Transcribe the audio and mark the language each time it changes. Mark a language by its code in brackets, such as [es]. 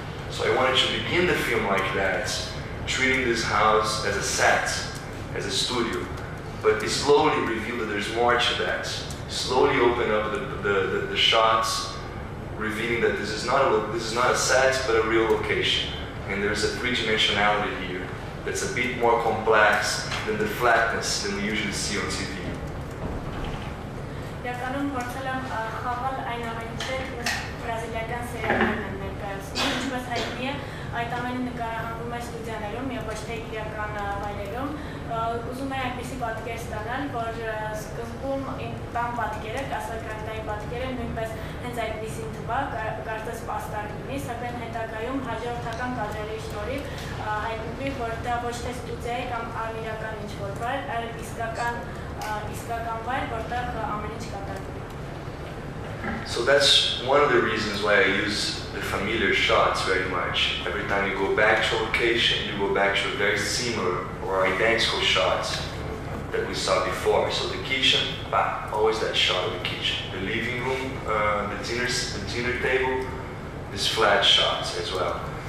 [en] So I wanted to begin the film like that, treating this house as a set, as a studio, but it slowly revealed that there's more to that. Slowly open up the shots, revealing that this is not a set, but a real location. And there's a three-dimensionality here that's a bit more complex than the flatness than we usually see on TV. [hy] Իրականում փորձել եմ խաղալ այն ամենը բրազիլիական սերիալներն են ներկայացնում, ինչպես հայտնի է, այդ ամենը նկարահանվում է ստուդիաներում եւ ոչ թե իրական վայրերում։ Ուզում եմ այնպիսի պատկեր ստանալ, որ սկզբում տան պատկերը, կասակրանտային պատկերը նույնպես հենց այդպիսին թվա, կարծես պաստառ լինի, սակայն հետագայում հաջորդական կադրերի շնորհիվ հայտնվի, որ դա ոչ թե ստուդիա է կամ անիրական ինչ-որ վայր, այլ իսկական վայր, որտեղ ամեն ինչ կատարվում է։ [en] So that's one of the reasons why I use the familiar shots very much. Every time you go back to a location, you go back to a very similar or identical shots that we saw before. So the kitchen, always that shot of the kitchen. The living room, the dinner table, this flat shots as well.